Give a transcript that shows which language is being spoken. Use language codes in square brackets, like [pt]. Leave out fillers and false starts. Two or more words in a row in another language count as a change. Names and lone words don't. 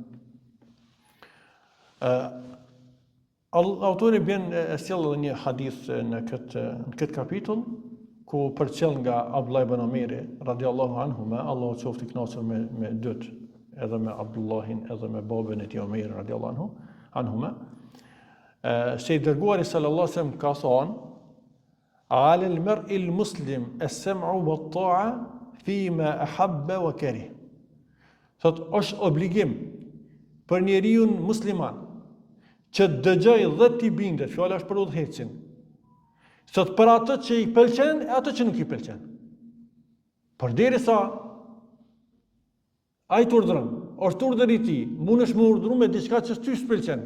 [sq] Autori e sjell edhe një hadith në këtë kapitull ku përcjell nga Abdullah ibn Omeri [ar] رضي الله عنهما, [sq] Allahu qoftë i kënaqur me dyt, edhe me Abdullahin edhe me babën e tij Omeri [ar] رضي الله عنهما. Se i dërguari صلى الله عليه وسلم ka thonë, على المرء المسلم السمع والطاعة في ما أحب وكره. [sq] Thot është obligim për njeriu musliman që të dëgjoj dhe t'i bindet, fjala është për udhëhecin. Thot për atë që i pëlqen e atë që nuk i pëlqen. Përderisa ai të urdhëron, është urdhër i tij, mundesh me urdhëru me diçka që ty s'pëlqen.